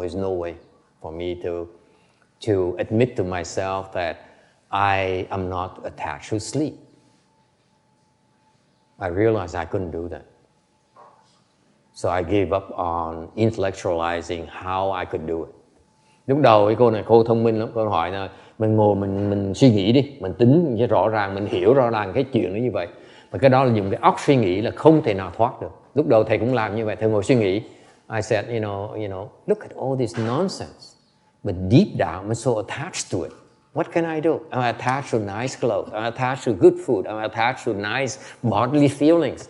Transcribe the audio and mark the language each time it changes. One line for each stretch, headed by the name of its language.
English: There's no way for me to admit to myself that I am not attached to sleep. I realized I couldn't do that. So I gave up on intellectualizing how I could do it.
Vietnamese: Lúc đầu cái cô này cô thông minh lắm, cô hỏi là mình ngồi mình suy nghĩ đi, mình tính cho rõ ràng, mình hiểu rõ ràng cái chuyện nó như vậy. Mà cái đó là dùng cái óc suy nghĩ là không thể nào thoát được. Lúc đầu thầy cũng làm như vậy, thầy ngồi suy nghĩ.
English: I said, you know, look at all this nonsense. But deep down, I'm so attached to it. What can I do? I'm attached to nice clothes. I'm attached to good food. I'm attached to nice bodily feelings.